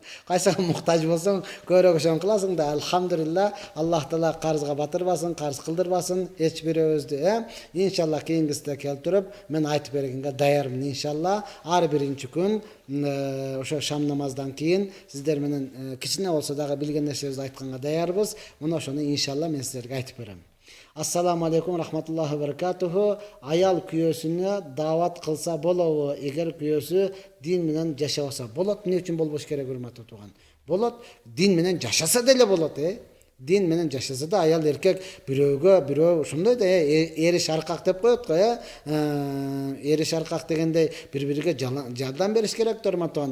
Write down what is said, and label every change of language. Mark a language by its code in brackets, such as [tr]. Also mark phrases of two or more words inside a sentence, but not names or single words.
[ky] Кайсыга муктаж болсоң, көбүрөөк ошону кыласың да. Алхамдулилла, Аллах таала карызга батырбасын, карыз кылдырбасын эч бирөөбүздү. Иншалла кийинкисинде келтирип, мен айтып бергенге даярмын иншалла. Ар биринчи күн ошо шам намаздан кийин сиздер менен кичине болсо дагы билген нерсебизди айтканга даярбыз. Мына ошону иншалла мен сиздерге айтып берем. [ar] السلام عليكم ورحمة الله وبركاته. [ky] Аял күйөөсүнө даават кылса болобу? Эгер күйөөсү дин менен жашабаса болот. Эмне үчүн болбош керек, урматтуу тууган? Болот. Дин менен жашаса деле болот, Дин менен жашаса да аял эркек бирөө ошондой да эриш аркак деп коет го, эриш аркак дегенде бири-бириге жардам бериш керек да, урматтуу.